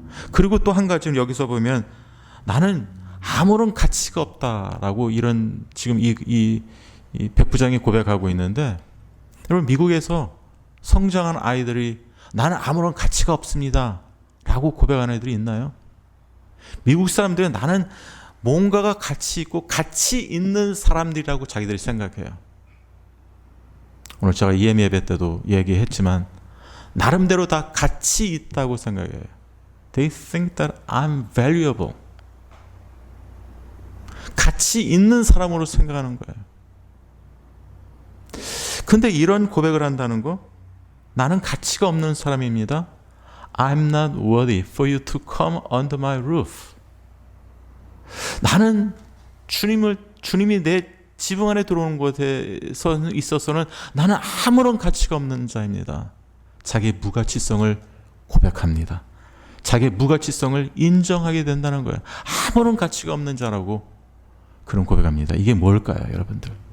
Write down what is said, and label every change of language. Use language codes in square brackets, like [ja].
[ko] 그리고 또 한 가지는 여기서 보면 나는 아무런 가치가 없다라고 이런 지금 이 백부장이 고백하고 있는데, 여러분, 미국에서 성장한 아이들이 나는 아무런 가치가 없습니다 라고 고백하는 애들이 있나요? 미국 사람들은 나는 뭔가가 가치 있고 가치 있는 사람들이라고 자기들이 생각해요. 오늘 제가 EM 예배 때도 얘기했지만 나름대로 다 가치 있다고 생각해요. [en] They think that I'm valuable. [ko] 가치 있는 사람으로 생각하는 거예요. 근데 이런 고백을 한다는 거, 나는 가치가 없는 사람입니다. [en] I'm not worthy for you to come under my roof. [ko] 나는 주님이 내 지붕 안에 들어오는 것에 있어서는 나는 아무런 가치가 없는 자입니다. 자기의 무가치성을 고백합니다. 자기의 무가치성을 인정하게 된다는 거예요. 아무런 가치가 없는 자라고 그런 고백합니다. 이게 뭘까요, 여러분들?